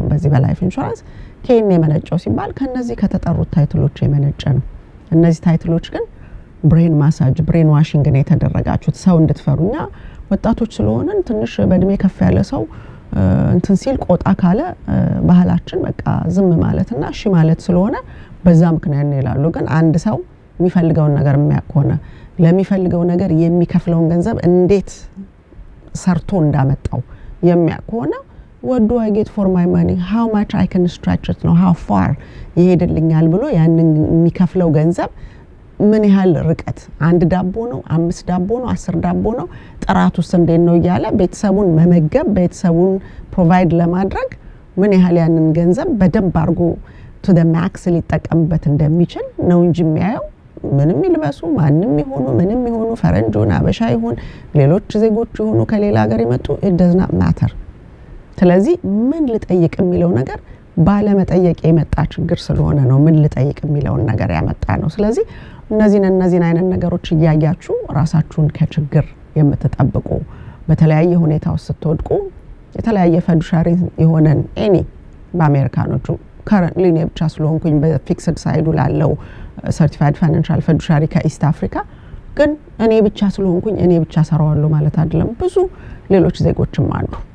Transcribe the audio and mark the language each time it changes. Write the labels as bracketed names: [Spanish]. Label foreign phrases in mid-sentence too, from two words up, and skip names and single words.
[Amharic] በዚህ በላይፍ ኢንሹራንስ ከኔ የመነጨው ሲባል ከነዚህ ከተጠሩት ታይትሎች የመነጨ ነው። እነዚህ ታይትሎች ግን [English] brain massage brain washing [Amharic] ነው የተደረጋችሁት ሰው እንድትፈሩኛ ወጣቶች ስለሆነን ትንሽ በእድሜ ከፍ ያለ ሰው እንትን ሲል ቆጣ ካለ ባህላችን በቃ ዝም ማለትና እሺ ማለት ስለሆነ በዛ ምክንያት ነው ይላሉ። ግን አንድ ሰው የሚፈልገውን ነገር የሚያቆነ ለሚፈልገው ነገር የሚከፍለውን ገንዘብ እንዴት ሰርቶ እንዳመጣው የሚያቆነ [English] what do I get for my money, how much I can stretch it [Amharic] ነው [English] how far [Amharic] ይሄድልኛል ብሎ ያንን የሚከፍለው ገንዘብ ምን ያህል ርቀት አንድ ዳቦ ነው 5 ዳቦ ነው 10 ዳቦ ነው ጥራቱስ እንዴት ነው እያለ ቤተሰቡን መመገብ ቤተሰቡን ፕሮቫይድ ለማድረግ ምን ያህል ያንን ገንዘብ በደንብ አርጎ [English] to the max [Amharic] ሊጠቀምበት እንደሚችል ነው እንጂ የሚያየው ምንም ይልበሱ ማንንም ይሆኑ ምንም ይሆኑ ፈረንጆና አበሻ ይሆን ሌሎች ዜጎች ይሆኑ ከሌላ ሀገር ይመጡ [English] it does not matter። [Amharic] ስለዚህ ምን ልጠይቅ የሚለው ነገር ባለመጠየቅ የመጣ ችግር ስለሆነ ነው ምን ልጠይቅ የሚለው ነገር ያመጣ ነው። ስለዚህ እነዚህን አይነት ነገሮች እያያችሁ ራሳችሁን ከችግር የምትጠብቁ በተለያየ ሁኔታ ውስጥ ስትወድቁ የተለያየ ፈዱሻሪ የሆነን ኤኒ በአሜሪካኖቹ currently እኔ ብቻ ስለሆንኩኝ በፊክስድ ሳይዱ ላለው [English] certified financial fiduciary [Amharic] ከኢስት አፍሪካ ግን እኔ ብቻ ስለሆንኩኝ እኔ ብቻ ሰራዋለሁ ማለት አይደለም። ብዙ ሌሎች ዜጎችም አሉ።